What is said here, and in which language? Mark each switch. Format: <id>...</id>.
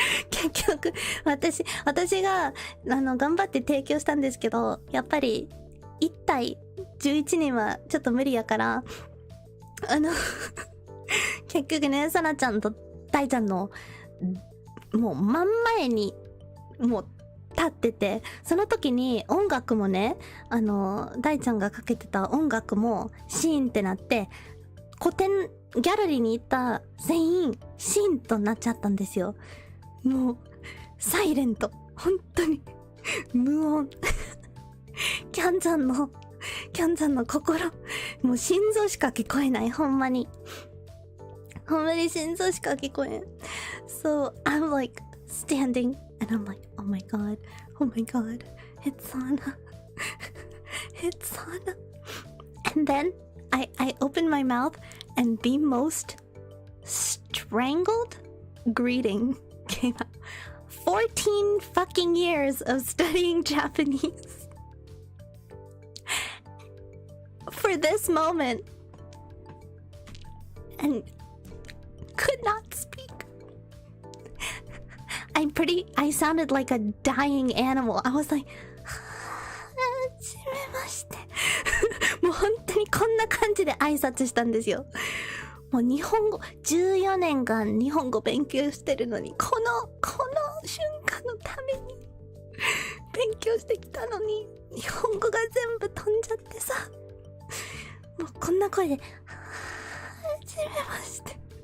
<ja>結局私が頑張って提供したんですけど、やっぱり1対11人はちょっと無理やから、結局ね、サナちゃんとダイちゃんのもう真ん前にもう立ってて、その時に音楽もね、ダイちゃんがかけてた音楽もシーンってなって、ギャラリーに行った全員シーンとなっちゃったんですよ。もうサイレント、本当に無音。キャンちゃんの心、もう心臓しか聞こえない、ほんまに。ほんまに心臓しか聞こえん。</ja> <en>So I'm like standing and I'm like, oh my god, it's Sana. It's Sana. And then I opened my mouth and the most strangled greeting came out. 14 fucking years of studying Japanese for this moment and could not speak. I sounded like a dying animal. I was like,</en> <ja>はじめまして。もう本当にこんな感じで挨拶したんですよ。もう日本語、14年間日本語勉強してるのに、この瞬間のために勉強してきたのに、日本語が全部飛んじゃってさ、もうこんな声で、はじめまして。</ja>